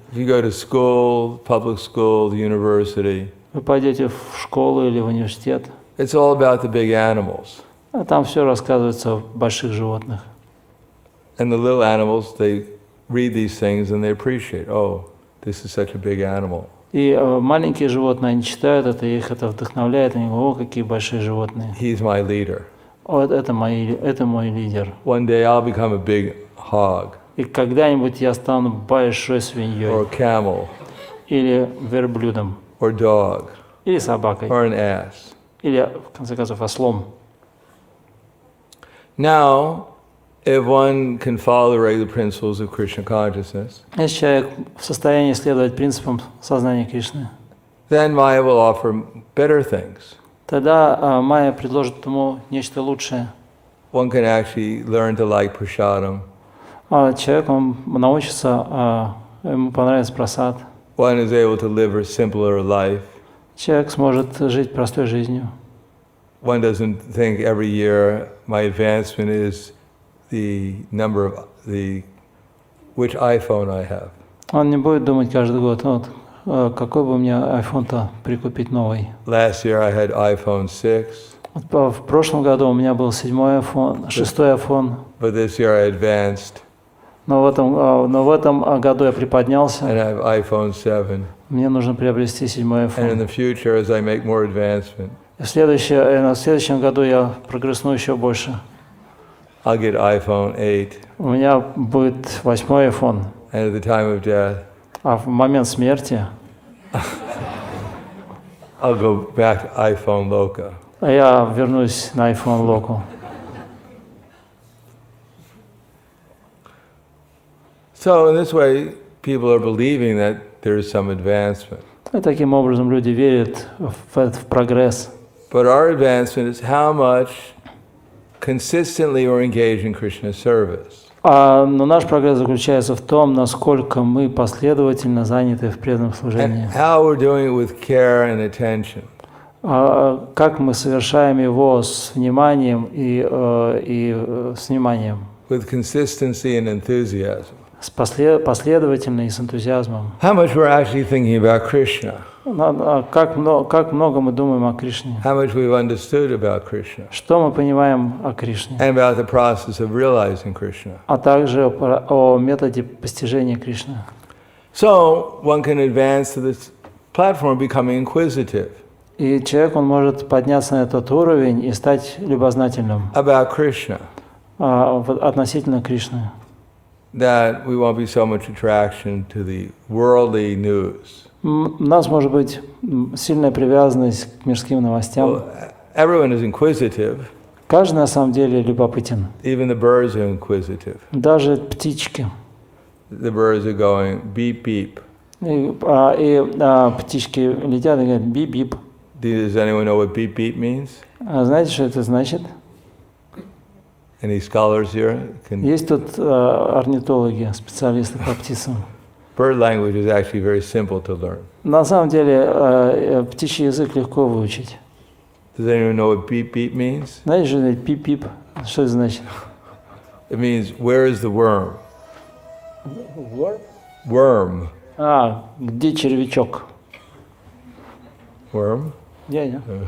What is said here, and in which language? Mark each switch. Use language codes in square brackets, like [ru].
[en] if you go to school, public school, university, [ru] вы пойдете в школу или в университет, [en] it's all about the big animals. [ru] Там все рассказывается о больших животных. [en] And the little animals, they read these things and they appreciate, oh, this is such a big animal. [ru] И маленькие животные, они читают это, их это вдохновляет, они говорят, о, какие большие животные. [en] He's my leader. [ru] Вот это мой лидер. [en] One day I'll become a big hog. [ru] И когда-нибудь я стану большой свиньей. [en] Or a camel. [ru] Или верблюдом. [en] Or dog. [ru] Или собакой. [en] Or an ass. [ru] Или, в конце концов, ослом. [en] Now, if one can follow the regular principles of Krishna consciousness, [ru] если человек в состоянии следовать принципам сознания Кришны, [en] then Maya will offer better things. [ru] Тогда Майя предложит ему нечто лучшее. [en] One can actually learn to like prasadam. [ru] Человек, он научится, ему понравится прасад. [en] One is able to live a simpler life. [ru] Человек сможет жить простой жизнью. [en] One doesn't think every year my advancement is the number of which iPhone I have. [ru] Он не будет думать каждый год, вот, какой бы мне iPhone-то прикупить новый. [en] Last year I had iPhone 6. [ru] В прошлом году у меня был 6-й iPhone. [en] But this year I advanced. [ru] Но в этом году я приподнялся. [en] And I have iPhone 7. [ru] Мне нужно приобрести 7-й iPhone. [en] And in the future, as I make more advancement, [ru] В следующем году я прогрессну еще больше. [en] I'll get iPhone 8. [ru] У меня будет 8-й iPhone. [en] And at the time of death, [ru] А в момент смерти [en] I'll go back to iPhone Loka. [ru] Я вернусь на iPhone Loco. [en] So in this way, people are believing that there is some advancement. [ru] И таким образом люди верят в прогресс. [en] But our advancement is how much consistently we're engaged in Krishna's service. [ru] Но наш прогресс заключается в том, насколько мы последовательно заняты в преданном служении. [en] And how we're doing it with care and attention. [ru] Как мы совершаем его с вниманием и с вниманием. [en] With consistency and enthusiasm. [ru] Последовательно и с энтузиазмом. [en] How much we're actually thinking about Krishna. [ru] Как много мы думаем о Кришне. [en] How much we've understood about Krishna. [ru] Что мы понимаем о Кришне. [en] And about the process of realizing Krishna. [ru] А также о методе постижения Кришны. [en] So one can advance to this platform becoming inquisitive. [ru] И человек, он может подняться на этот уровень и стать любознательным. [en] About Krishna. [ru] Относительно Кришны. [en] That we won't be so much attraction to the worldly news. [ru] У нас может быть сильная привязанность к мирским новостям. [en] Well, everyone is inquisitive. [ru] Каждый на самом деле любопытен. [en] Even the birds are inquisitive. [ru] Даже птички. [en] The birds are going beep beep. [ru] И птички летят и говорят бип-бип. [en] Does anyone know what beep beep means? [ru] А знаете, что это значит? [en] Any scholars here? [ru] Есть тут орнитологи, специалисты по птицам. [en] Bird language is actually very simple to learn. [ru] На самом деле птичий язык легко выучить. [en] Does anyone know what beep beep means? [ru] Знаете, что это пип-пип? Что это значит? [en] It means where is the worm? Worm. [ru] Где червячок? [en] Worm. [ru] Дядя.